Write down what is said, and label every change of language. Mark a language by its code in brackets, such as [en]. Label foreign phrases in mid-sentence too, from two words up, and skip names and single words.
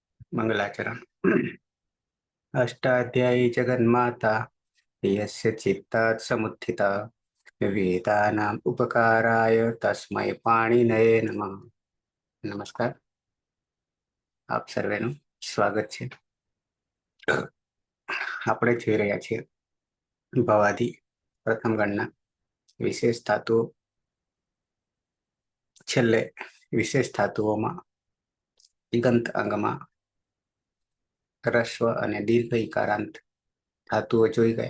[sa] मंगलाचरण। अष्टाध्यायी जगन्माता यस्य चित्तात् समुत्थिता वेदानाम् उपकाराय तस्मै पाणिनये नमः। [gu] नमस्कार, આપ સર્વેનું સ્વાગત છે। આપણે જોઈ રહ્યા છીએ ભવાદી પ્રથમ ગણના વિશેષ ધાતુઓ। છેલ્લે વિશેષ ધાતુઓમાં દિગંત અંગમાં રસ્વ અને દીર્ઘ ઇકારાંત ધાતુઓ જોઈ ગયા।